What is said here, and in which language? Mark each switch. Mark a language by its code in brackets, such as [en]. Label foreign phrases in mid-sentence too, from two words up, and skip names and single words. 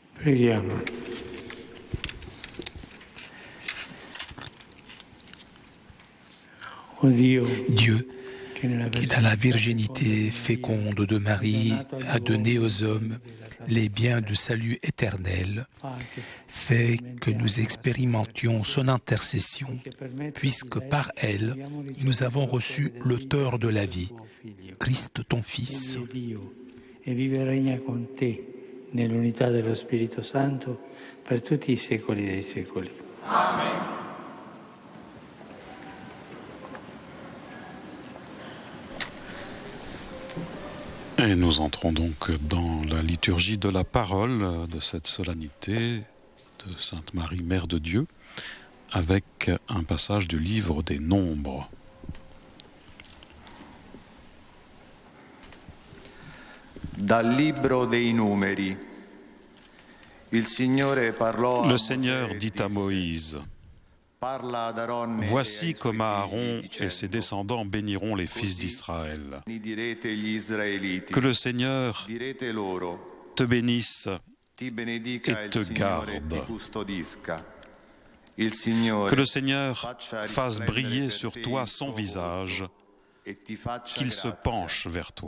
[it] Preghiamo. Oh Dio, [fr] Dieu, qui dans la virginité féconde de Marie a donné aux hommes les biens du salut éternel, fait que nous expérimentions son intercession, puisque par elle, nous avons reçu l'auteur de la vie, Christ ton Fils. [it] E vive e regna con te nell'unità dello Spirito Santo per tutti i secoli dei secoli. Amen. [fr] Et nous entrons donc dans la liturgie de la parole de cette solennité de Sainte Marie, Mère de Dieu, avec un passage du livre des Nombres. [it] Dal libro dei numeri. Il Signore parlò [fr] Le Seigneur dit à Moïse: Voici comme Aaron et ses descendants béniront les fils d'Israël. Que le Seigneur te bénisse et te garde. Que le Seigneur fasse briller sur toi son visage, qu'il se penche vers toi.